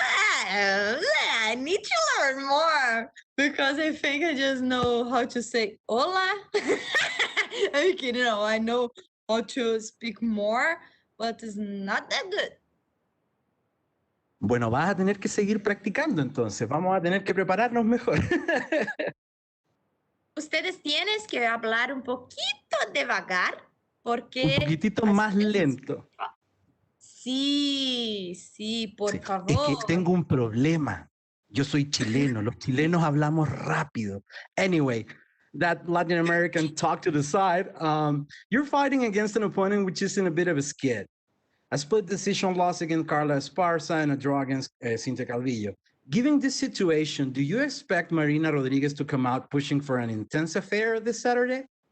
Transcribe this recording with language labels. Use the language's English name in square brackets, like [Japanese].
[English] I need to learn more because I think I just know how to say hola. I'm kidding. I know how to speak more, but it's not that good. [Spanish] Bueno, vas a tener que seguir practicando entonces. Vamos a tener que prepararnos mejor. Ustedes tienen que hablar un poquito devagar porque... Un poquitito más lento. Sí, por favor. Es que tengo un problema. Yo soy chileno. Los chilenos hablamos rápido. [English] Anyway, that Latin American talk to the side. You're fighting against an opponent which is in a bit of a skid. a split decision loss against Carla Esparza, and a draw against Cynthia Calvillo. Given this situation, do you expect Marina Rodriguez to come out pushing for an intense affair this Saturday?